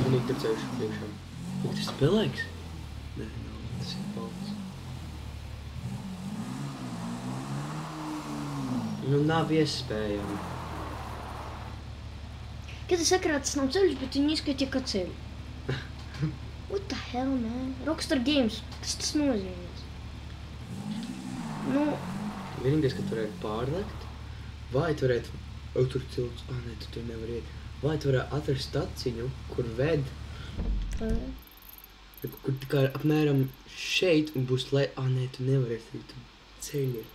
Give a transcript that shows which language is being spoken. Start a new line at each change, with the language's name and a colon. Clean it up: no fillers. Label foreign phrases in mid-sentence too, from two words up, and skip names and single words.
Latvian: Man ir ceļš priekšā. Vai tas ir pelēks? Nē, nav, tas ir balts. Nu, nav iespējami. Kad es sakarā tas nav ceļš, bet viņi izskaitīja kā ceļu.
English: What the hell, man? Rockstar Games.
Latvian: Kas tas nozīmēs? Nu, Vienīgais, ka tu varētu pārlekt, vai tu varētu... O, tur cilts. Nē, tu tur nevar iet. Vai tu varētu atrast staciņu, kur ved, kur tikai apmēram šeit un būs nē, tu nevarēsi, tu ceļi ir.